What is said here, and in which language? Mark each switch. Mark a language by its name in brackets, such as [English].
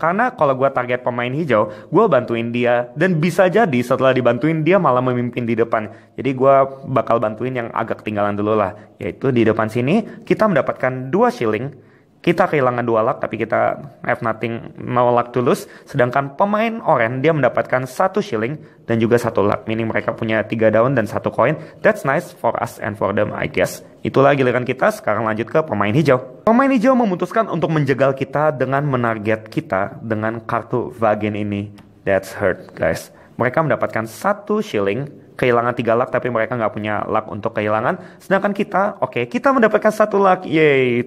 [Indonesian] Karena kalau gua target pemain hijau, gua bantuin dia, dan bisa jadi setelah dibantuin dia malah memimpin di depan. Jadi gua bakal bantuin yang agak ketinggalan dulu lah, yaitu di depan sini kita mendapatkan 2 shilling. Kita kehilangan 2 luck tapi kita [English] have nothing, no luck to lose. [Indonesian] Sedangkan pemain oranye dia mendapatkan 1 shilling dan juga 1 luck. Meaning mereka punya 3 daun dan 1 koin. [English] That's nice for us and for them I guess. [Indonesian] Itulah giliran kita. Sekarang lanjut ke pemain hijau. Pemain hijau memutuskan untuk menjegal kita dengan menarget kita dengan kartu Vagin ini. [English] That's hurt guys. [Indonesian] Mereka mendapatkan 1 shilling, kehilangan 3 luck tapi mereka nggak punya luck untuk kehilangan. Sedangkan kita, kita mendapatkan 1 luck, yay.